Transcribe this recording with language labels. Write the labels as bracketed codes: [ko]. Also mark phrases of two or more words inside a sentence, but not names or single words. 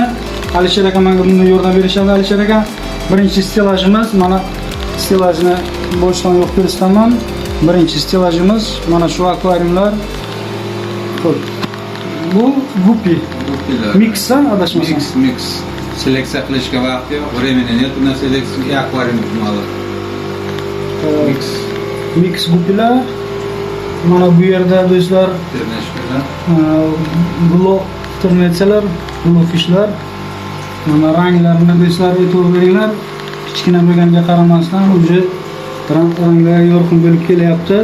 [uz] Alisher aka menga bunga yordam berishadi. Alisher aka, birinchi stilajimiz, mana stilajni boshdan yo'q ko'rsataman. Birinchi stilajimiz mana shu akvariumlar. Xo'p. Bu gupi. Mixdan adashmasam. Mix. Seleksiya qilishga vaqt yo'q. [ru] Времени нет, у нас [uz] seleksiya akvarium ma'lum. Mix gupilar. Mana bu yerda do'stlar, blok ternetsalar, blokfishlar. Mana ranglarini do'stlar e'tibor beringlar. Kichkina bo'lganiga qaramasdan uje ranglar yorqin bo'lib kelyapti.